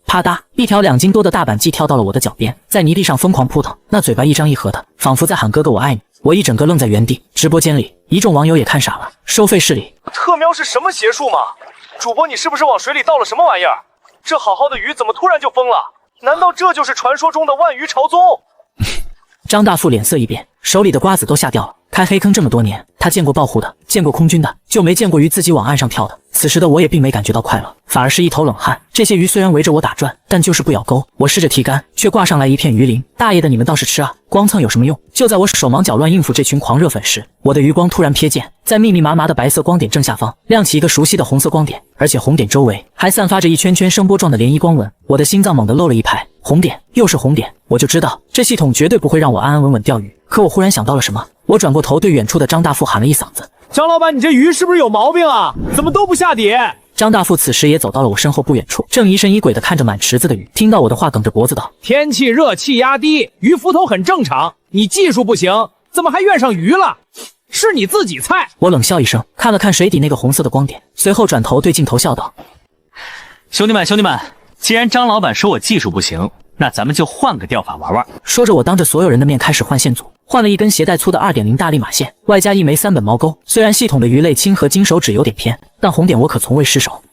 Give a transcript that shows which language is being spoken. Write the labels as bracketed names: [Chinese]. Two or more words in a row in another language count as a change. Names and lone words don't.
[Chinese] 啪嗒，一條2斤多的大板鯽跳到了我的腳邊，在泥地上瘋狂撲騰，那嘴巴一張一合的，仿佛在喊哥哥我愛你。我一整個愣在原地。直播間裡一眾網友也看傻了。收費室裡，特喵是什麼邪術嗎？主播你是不是往水裡倒了什麼玩意兒？這好好的魚怎麼突然就瘋了？難道這就是傳說中的萬魚朝宗？張大富臉色一變，手裡的瓜子都嚇掉了。開黑坑這麼多年，他見過報戶的，見過空軍的，就沒見過魚自己往岸上跳的。此時的我也並沒感覺到快樂，反而是一頭冷汗。這些魚雖然圍着我打轉，但就是不咬鈎。我試着提竿，卻掛上來一片魚鱗。大爺的，你們倒是吃啊！光蹭有什麼用？就在我手忙腳亂應付這群狂熱粉時，我的餘光突然瞥見，在密密麻麻的白色光點正下方亮起一個熟悉的紅色光點，而且紅點周圍還散發着一圈圈聲波狀的漣漪光紋。我的心臟猛地漏了一拍， 紅點，又是紅點，我就知道這系統絕對不會讓我安安穩穩釣魚。可我忽然想到了什麼，我轉過頭對遠處的張大富喊了一嗓子：“ 張老板，你這魚是不是有毛病啊？怎麼都不下底？” 張大富此時也走到了我身後不遠處，正疑神疑鬼地看着滿池子的魚。听到我的話，梗着脖子道：“ 天氣熱，气壓低，魚浮頭很正常。你技術不行，怎麼還怨上魚了？是你自己菜。” 我冷笑一聲，看了看水底那個紅色的光點，隨後轉頭對鏡頭笑道：“ 兄弟们，既然張老板說我技術不行，那咱們就換個釣法玩玩。” 說着，我當着所有人的面開始換線組，換了一根鞋帶粗的 2.0 大利馬線，外加一枚3本毛钩。雖然系統的魚類輕和金手指有點偏，但紅點我可從未失手。